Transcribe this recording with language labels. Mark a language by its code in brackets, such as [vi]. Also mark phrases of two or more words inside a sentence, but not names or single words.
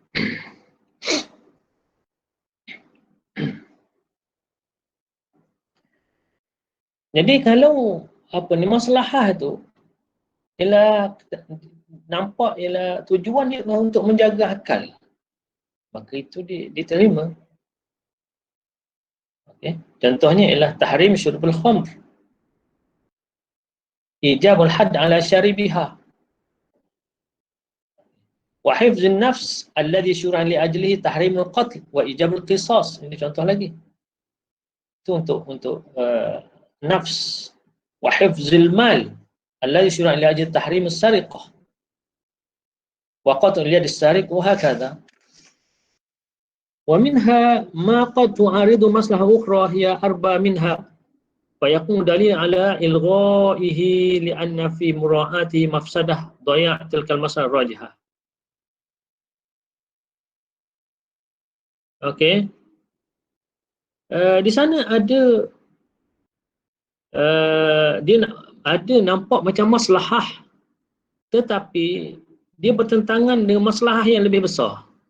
[ms] Jadi kalau apa ni maslahah tu ialah nampak ialah tujuan dia untuk menjaga akal, maka itu diterima. [ar] Okey. [ms] Contohnya ialah [ar] تحريم شرب الخمر وإيجاب الحد على شاربها وحفظ النفس الذي شرع لأجله تحريم القتل وإيجاب القصاص. [ms] Ini contoh lagi. Itu untuk [ar] nafs, وحفظ المال الذي شرع لأجل تحريم السرقة وقطع يد السارق وهكذا. ومنها ما قد تعارض مصلحة أخرى هي أربى منها فيكون دليل على إلغائه لأن في مراعاة مفسدة ضياع تلك المصلحة الراجحة. [ms] Okey. Di sana ada dia ada nampak macam maslahah, tetapi dia bertentangan dengan maslahah yang lebih besar.